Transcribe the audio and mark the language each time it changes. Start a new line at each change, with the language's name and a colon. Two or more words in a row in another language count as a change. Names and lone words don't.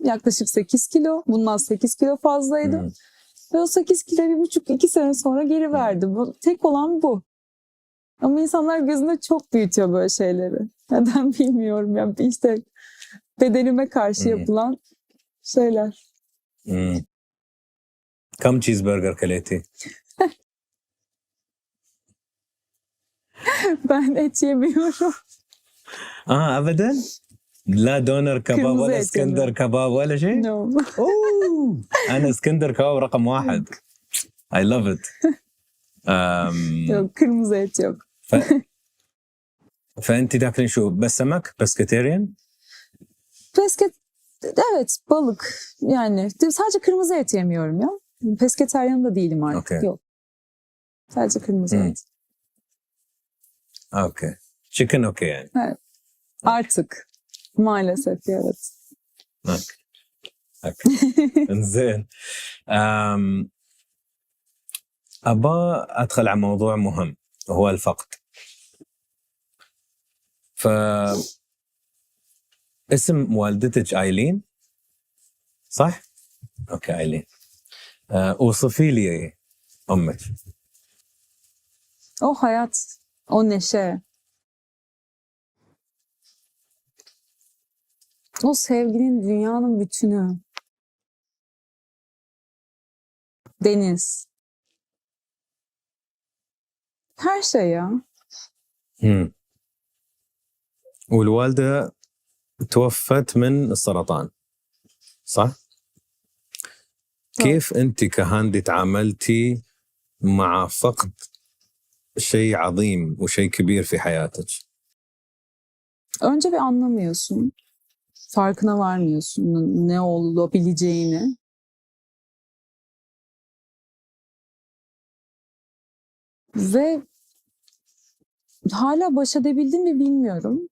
Turkish: Yaklaşık 8 kilo. Bundan 8 kilo fazlaydı. Ve o 8 kilo 1,5-2 sene sonra geri verdi. Tek olan bu. Ama insanlar gözünde çok büyütüyor böyle şeyleri. Neden bilmiyorum. Yani işte bedenime karşı yapılan şeyler.
Arabic: كم cheeseburger كليتي؟
Turkish: Ben et yemiyorum.
Arabic: ابدا؟ لا دونر كباب ولا اسكندر كباب ولا شيء؟
English: No.
Arabic: اوه انا اسكندر كباب رقم 1
English: I love it.
Turkish: Yok, kırmızı et yok.
Arabic: فانت تاكلين شو بس سمك بسكتيريان؟
Turkish: Evet, balık yani sadece kırmızı et yemiyorum ya. Pesketeryan da değilim artık.
English: Okay.
Turkish: Yok. Sadece kırmızı et.
English: Okay. Chicken okay yani.
Turkish: Evet. Artık maalesef evet.
Arabic: Okay. زين. أبا أدخل على موضوع مهم وهو الفقد. اسم والدتك آيلين صح؟ أوكي آيلين. اوصفي لي أمك.
Turkish: O hayat, o neşe. O sevginin dünyanın bütünü. Deniz. Her şey ya. مم.
Arabic: والوالدة توفت من السرطان صح؟ كيف أنت كهاندي تعاملتي مع فقد شيء عظيم وشيء كبير في حياتك؟
Turkish: Önce bir anlamıyorsun. Farkına varmıyorsun ne olabileceğini. Ve hala baş edebildim mi bilmiyorum.